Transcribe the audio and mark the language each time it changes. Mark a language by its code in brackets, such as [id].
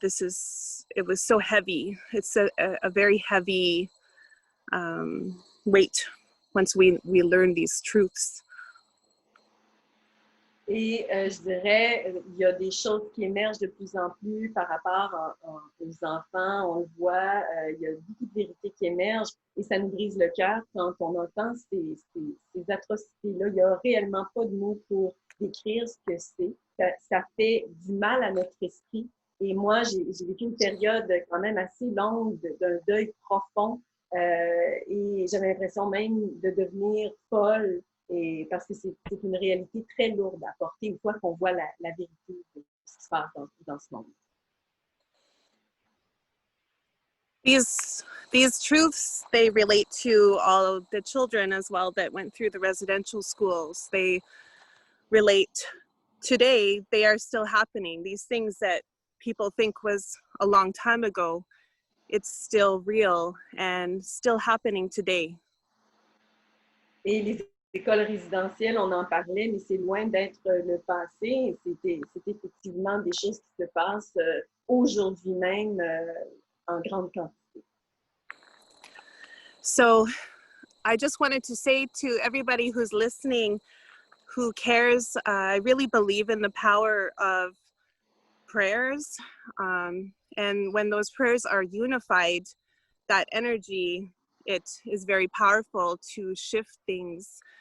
[en] It was so heavy. It's a very heavy weight once we learn these truths. [fr] Et je dirais, il y a des choses qui émergent de plus en plus par rapport aux enfants. On le voit, il y a beaucoup de vérités qui émergent et ça nous brise le cœur quand on entend ces atrocités-là. Il n'y a réellement pas de mots pour décrire ce que c'est. Ça fait du mal à notre esprit. Et moi, j'ai vécu une période quand même assez longue d'un deuil profond et j'avais l'impression même de devenir folle. Et parce que c'est une réalité très lourde à porter une fois qu'on voit la vérité de ce qui se passe dans ce monde. [en] These truths, they relate to all of the children as well that went through the residential schools. They relate today, they are still happening. These things that people think was a long time ago, it's still real and still happening today. [fr] Et les écoles résidentielles, on en parlait, mais c'est loin d'être le passé. C'est effectivement des choses qui se passent aujourd'hui même en grande quantité. [en] So I just wanted to say to everybody who's listening, who cares, I really believe in the power of prayers. And when those prayers are unified, that energy, it is very powerful to shift things.